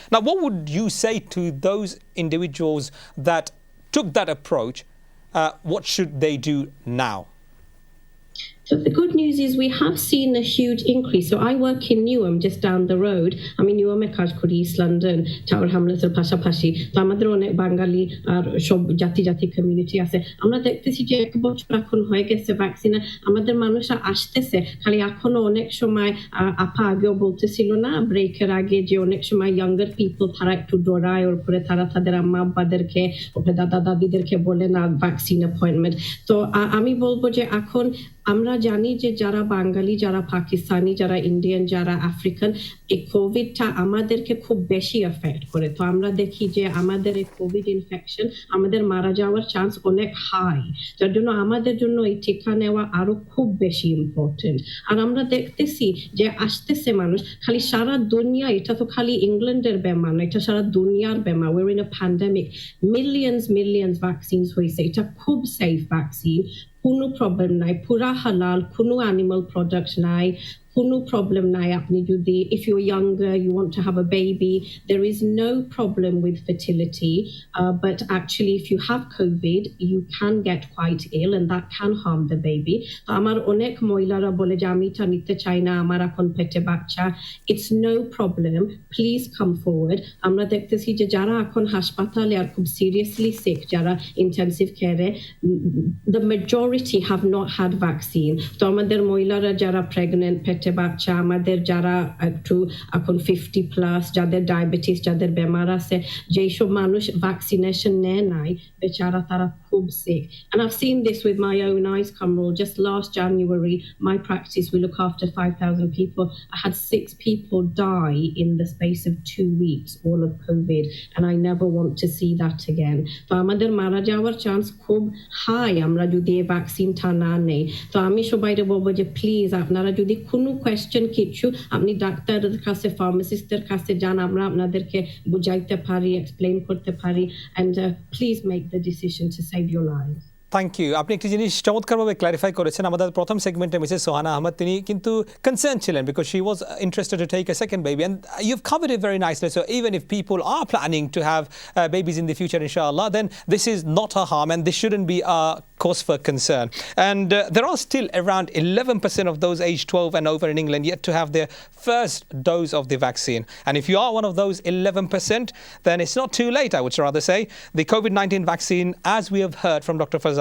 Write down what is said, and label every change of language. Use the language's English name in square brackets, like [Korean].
[English] Now, what would you say to those individuals that took that approach? What should they do now? So the good news is we have seen a huge increase. So I work in Newham, just down the road. I mean, [Bangla] Newham কাজ করি, East London, Tower Hamlets-এর পাশাপাশি। তো আমাদের অনেক বাঙালি আর সব জাতি community আছে। আমরা দেখতেছি যে 1 বছর এখন হয়ে গেছে ভ্যাকসিনে, আমাদের মানুষরা আসতেছে। খালি এখনো অনেক সময় আপা আগেও বলতেছিল না ব্রেকের আগে যে অনেক সময় ইয়াঙ্গার পিপল তারা একটু ডরায়, ওর পরে তারা তাদের আম্মা আব্বাদেরকে, ওপরে দাদা দাদিদেরকে বলে না ভ্যাকসিন অ্যাপয়েন্টমেন্ট। তো আমি বলবো যে এখন আমরা জানি যে যারা বাঙালি, যারা পাকিস্তানি, যারা ইন্ডিয়ান, যারা আফ্রিকান, এই কোভিডটা আমাদেরকে খুব বেশি এফেক্ট করে। তো আমরা দেখি যে আমাদের এই কোভিড ইনফেকশন, আমাদের মারা যাওয়ার চান্স অনেক হাই, যার জন্য আমাদের জন্য এই টিকা নেওয়া আরো খুব বেশি ইম্পর্টেন্ট। আর আমরা দেখতেছি যে আসতেছে মানুষ খালি সারা দুনিয়া, এটা তো খালি ইংল্যান্ডের বেমার না, এটা সারা দুনিয়ার বেমার। [English] We're in a pandemic. [Bangla] Millions vaccines হয়েছে, এটা খুব সেফ ভ্যাকসিন, কোনো প্রবলেম নাই, পুরা হালাল, কোনো অ্যানিমাল প্রোডাক্ট নাই, কোনো প্রবলেম নাই। আপনি যদি [English] if you're younger, you want to have a baby, there is no problem with fertility, but actually if you have COVID, you can get quite ill and that can harm the baby. [Bangla] তো আমার অনেক মহিলারা বলে যে আমি এটা নিতে চাই না, আমার এখন পেটে বাচ্চা। [English] It's no problem, please come forward. [Bangla] আমরা দেখতেছি যে যারা এখন হাসপাতালে আর খুব সিরিয়াসলি সিক, যারা ইন্টেনসিভ কেয়ারে, [English] the majority have not had vaccine. [Bangla] তো আমাদের মহিলারা যারা প্রেগন্যান্ট, পেটে বাচ্চা, আমাদের যারা একটু এখন 50+, যাদের ডায়াবেটিস, যাদের বেমার আছে, যেই সব মানুষ ভ্যাকসিনেশন নেয় নাই, বেচারা তারা খুব sick. [English] And I've seen this with my own eyes, Kamral. Just last January, my practice, we look after 5,000 people. I had 6 people die in the space of 2 weeks, all of COVID, and I never want to see that again. [Bangla] তো আমাদের মারা যাওয়ার chance খুব high আমরা যদি এই ভ্যাকসিনটা না নেই। তো আমি সবাইকে বলবো যে প্লিজ আপনারা যদি কোনো কোয়েশ্চেন কিছু আপনি ডাক্তারের কাছে ফার্মাসিস্টের কাছে যান আমরা আপনাদেরকে বুঝাইতে পারি এক্সপ্লেইন করতে পারি [English] and please make the decision to save your life. Thank you [Bangla] আপনি একটি জিনিস চমৎকারভাবে ক্লারিফাই করেছেন আমাদের প্রথম সেগমেন্টে মিসেস সোহানা আহমদ তিনি কিন্তু কনসার্ন ছিলেন [English] Because she was interested to take a second baby and you have covered it very nicely so even if people are planning to have babies in the future inshallah then this is not a harm and this shouldn't be a cause for concern and there are still around 11% of those aged 12 and over in England yet to have their first dose of the vaccine and if you are one of those 11% then it's not too late I would rather say the COVID-19 vaccine as we have heard from Dr.